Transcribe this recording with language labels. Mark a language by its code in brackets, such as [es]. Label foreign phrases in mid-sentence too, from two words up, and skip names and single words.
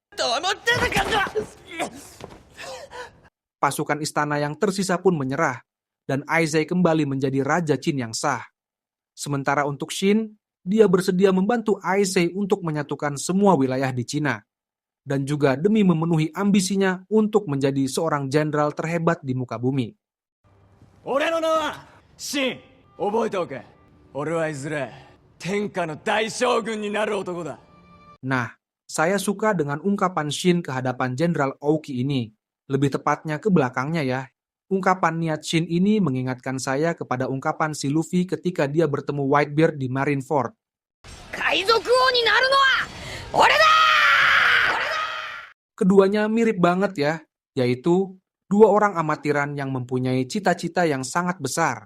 [id] Pasukan istana yang tersisa pun menyerah, dan Aisei kembali menjadi Raja Qin yang sah. Sementara untuk Shin, dia bersedia membantu Aisei untuk menyatukan semua wilayah di Cina, dan juga demi memenuhi ambisinya untuk menjadi seorang jenderal terhebat di muka bumi. [ja] Shin, 覚えておけ。俺はいずれ天下の大将軍になる男だ。 [id] Nah, saya suka dengan ungkapan Shin ke hadapan Jenderal Ouki ini. Lebih tepatnya ke belakangnya ya. Ungkapan niat Shin ini mengingatkan saya kepada ungkapan si Luffy ketika dia bertemu Whitebeard di Marineford. Keduanya mirip banget ya, yaitu dua orang amatiran yang mempunyai cita-cita yang sangat besar.